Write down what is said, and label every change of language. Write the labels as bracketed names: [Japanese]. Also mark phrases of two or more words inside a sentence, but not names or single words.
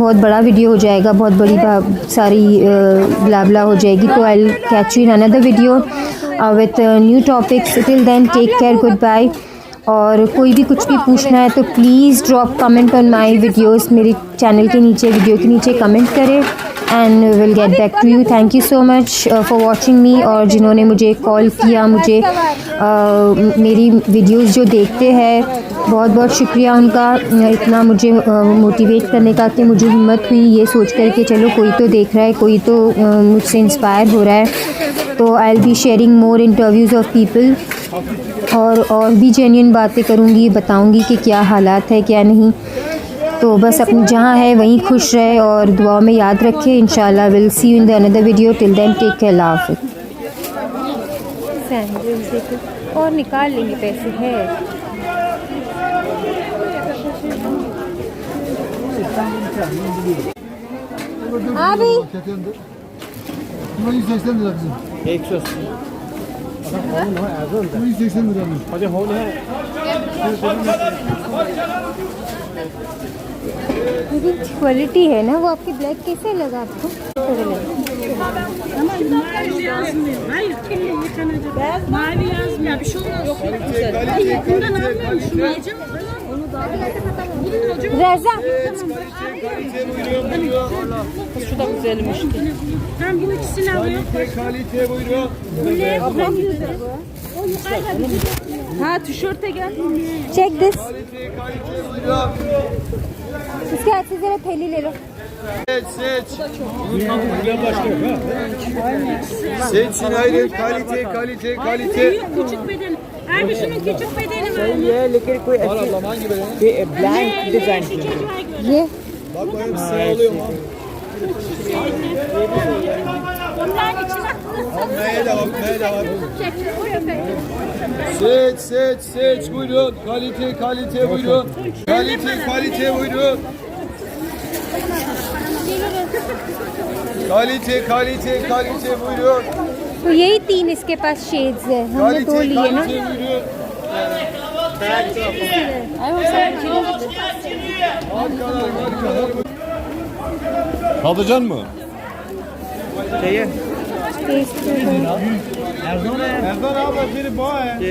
[Hindi] बहुत बड़ा वीडियो हो जाएगा, बहुत बड़ी सारी ब्ला हो जाएगी. [English] तो I will catch you in another video with new topics. Till then take care, goodbye. [Hindi] और कोई भी कुछ भी पूछना है तो [English] please drop comment on my videos. [Hindi] मेरे चैनल के नीचे, वीडियो के नीचे कमेंट करें [English] and will get back to you. Thank you so much for watching me. [Hindi] और जिन्होंने मुझे कॉल किया, मुझे मेरी वीडियोस जो देखते हैं, बहुत बहुत शुक्रिया उनका, इतना मुझे मोटिवेट करने का कि मुझे हिम्मत हुई ये सोच कर कि चलो कोई तो देख रहा है, कोई तो मुझसे इंस्पायर हो रहा है. तो [English] I will be sharing more interviews of people [Hindi] और भी जेन्युइन बातें करूँगी, बताऊँगी कि क्या हालात है क्या नहीं. तो बस अपनी जहाँ है वहीं खुश रहे और दुआ में याद रखें. [English] इंशाल्लाह will see you in the another video. Till then take care, [Hindi] अल्लाह हाफ़िज़. और निकाल लेंगे पैसे है. [Turkish] Abi. 180 lira kızım. 180. 180 lira mı? Hadi hol है. [Hindi] क्वालिटी है ना वो. आपकी ब्लैक कैसे लगा आपको? [Turkish] Mavi yazmıyor. Bir şey olmaz. Yok güzel. Hayır, bundan almıyorum. Şunu alacağım. Onu da alacağım. Reza. Şu da güzelmiş. Ben bu ikisini alıyorum. Kalite buyurun. Bu ne? O yukarıda. Ha, tişörte gel. [English] Check this. [Turkish] Kalite buyurun. [Hindi] इसके हाथ से जरा थैली ले लो. [Turkish] Seç. Seçin ayrı. Kalite. Küçük beden. Abi şunun küçük bedeni var mı? [Hindi] ये लेकिन कोई [Turkish] Ablam hangi böyle? [English] blank design [Turkish] Şu çocuğa göre. [Hindi] ये [Turkish] Bak bakayım size oluyor mu? Onların içine Meye de bak, meye de bak. çek. Seç buyurun. Kalite buyurun. Kalite buyurun. Kalite buyurun. [Hindi] तो यही 3 इसके पास शेड्स है, हमने 2 लिए ना। [Turkish] Kalite buyurun. Tadacan mı? Erdan abla biri bu he.